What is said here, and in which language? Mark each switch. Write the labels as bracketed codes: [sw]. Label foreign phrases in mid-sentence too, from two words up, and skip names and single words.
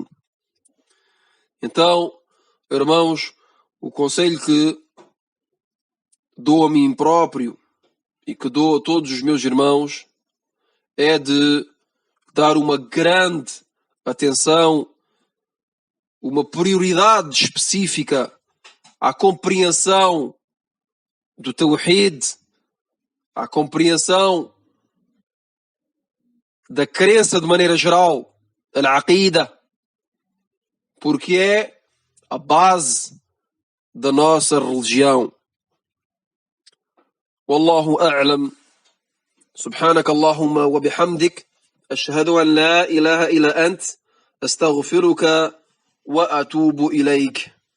[pt] Então, irmãos, o conselho que dou a mim próprio e que dou a todos os meus irmãos é de dar uma grande atenção, uma prioridade específica à compreensão do Tawhid, à compreensão da crença de maneira geral, al-aqida, porque é a base da nossa religião. [ar] والله أعلم. سبحانك اللهم وبحمدك أشهد أن لا إله إلا أنت أستغفرك وأتوب إليك.